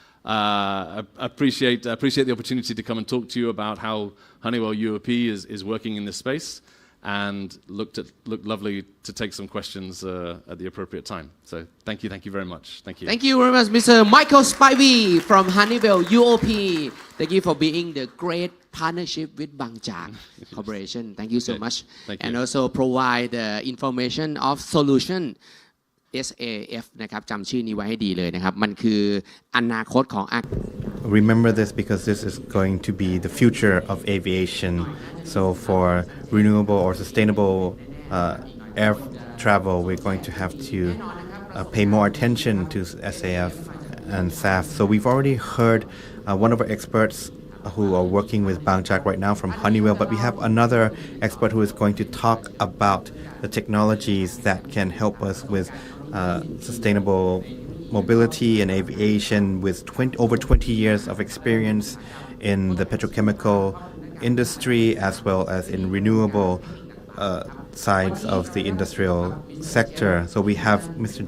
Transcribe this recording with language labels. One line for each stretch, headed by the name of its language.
English: I appreciate the opportunity to come and talk to you about how Honeywell UOP is working in this space, and looked lovely to take some questions at the appropriate time. So thank you very much. Thank you. Thank you very much, Mr. Michael Spivey from Honeywell UOP. Thank you for being the great partnership with Bangchak Corporation. Thank you so much. Thank you. And also provide the information of solution SAF
Thai: นะครับจำชื่อนี้ไว้ให้ดีเลยนะครับมันคืออนาคตของ
English: Remember this because this is going to be the future of aviation. So for renewable or sustainable air travel, we're going to have to pay more attention to SAF and SAF. So we've already heard one of our experts who are working with Bangchak right now from Honeywell, but we have another expert who is going to talk about the technologies that can help us with sustainable mobility and aviation with over 20 years of experience in the petrochemical industry as well as in renewable sides of the industrial sector. So we have Mr.